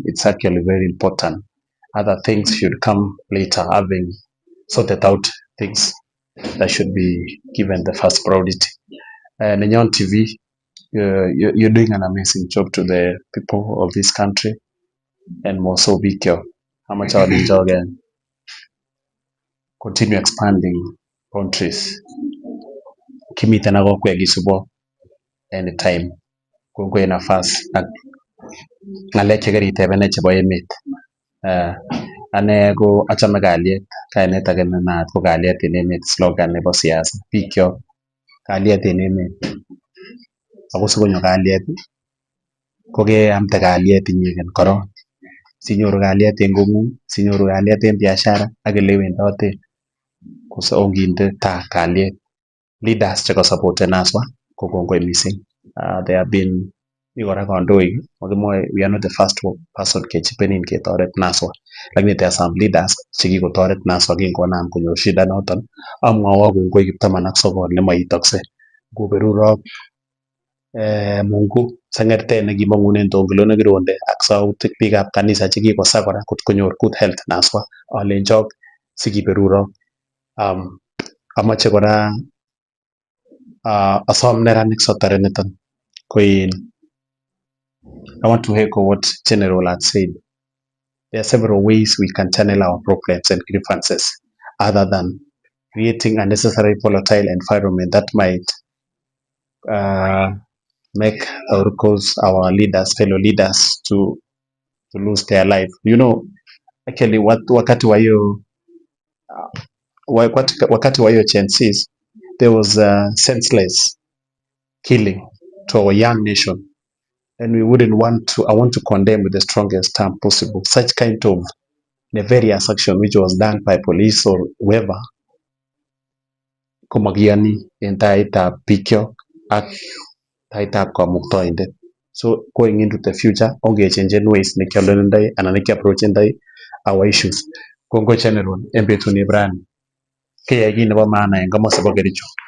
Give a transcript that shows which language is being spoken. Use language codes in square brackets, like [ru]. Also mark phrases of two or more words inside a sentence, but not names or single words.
[en] It's actually very important. Other things should come later, having sorted out things that should be given the first priority. Nenyon TV, you're doing an amazing job to the people of this country, and more so Bikyo. How much I would enjoy again. Continue expanding countries. [kln] Kimite na kwa gisubo anytime. Kungwe nafasi ng'alek chekeritebene chebo emet. Ane ko achame kalyet, kainet age ne naat ko kalyet en emet, slogan nebo siasa. Bikyok, kalyet en emet. Ako sikonyo kalyet ko keamte kalyet inyegen korong. Sinyoru kalyet en kong'ung, sinyoru kalyet en biashara ak ele iwendoten, ko onginde taa kalyet. Leaders cheko supporten naswa ko kongoi missing. [en] They have been [kln] ikora kandoik, [en] we are not the first person [kln] kechipenin ketoret naswa, [en] lakini there are some leaders [kln] chekikotoret naswa kingonam konyor shida noton. Amwowo kongoi kiptaman ak sokol nemoitokse. Ngoberurok Mungu sengertet nekimong'unen tongilo nekironde ak sautik biikab kanisa chekikosa kora kot konyor good health naswa, alenjok sikiberurok. Amache kora asom neranik sotore niton ko [en] I want to echo what General had said. There are several ways we can channel our problems and grievances other than creating a necessary volatile environment that might make or cause our leaders, fellow leaders to lose their life. You know, actually [sw] wakati wa hiyo [en] chances, there was a senseless killing to our young nation. And we wouldn't I want to condemn with the strongest term possible such kind of nefarious action which was done by police or whoever [kln] komakiyani en taitab bikyok ak taitab kamuktaindet. [en] So going into the future, ongechangen ways [kln] nekiolendoi anan nekiapprochendoi [en] our issues. [kln] Kongo General en betut ni brani keyai kit nebo maana en komosi bo Kericho.